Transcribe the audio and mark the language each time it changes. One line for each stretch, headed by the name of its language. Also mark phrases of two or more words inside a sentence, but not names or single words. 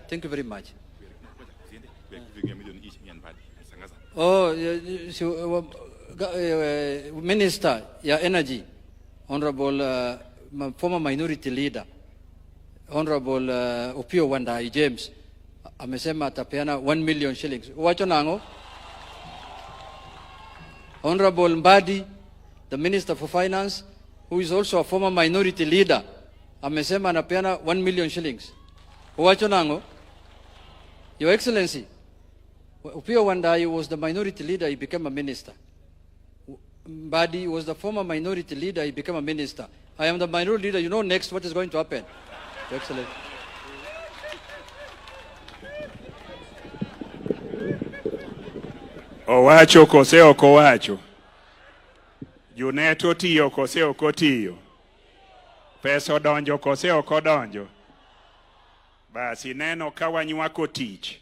English: Thank you very much. Oh, Minister, Energy, Honorable former minority leader, Honorable Opio Wandai James,
Swahili: amesema atapeana
English: 1 million shillings.
Luo (Kenya and Tanzania): Wacho nango?
English: Honorable Mbadi, the Minister for Finance, who is also a former minority leader,
Swahili: amesema anapeana
English: 1 million shillings.
Luo (Kenya and Tanzania): Wacho nango?
English: Your Excellency, Opio Wandai was the minority leader, he became a minister. Mbadi was the former minority leader, he became a minister. I am the minority leader. You know next what is going to happen. Your Excellency.
Luo (Kenya and Tanzania): Owacho kose oko wacho. Juneto tiyo kose oko tiyo. Pesa odonjo kose oko donjo. Basi neno kawanyuako tich.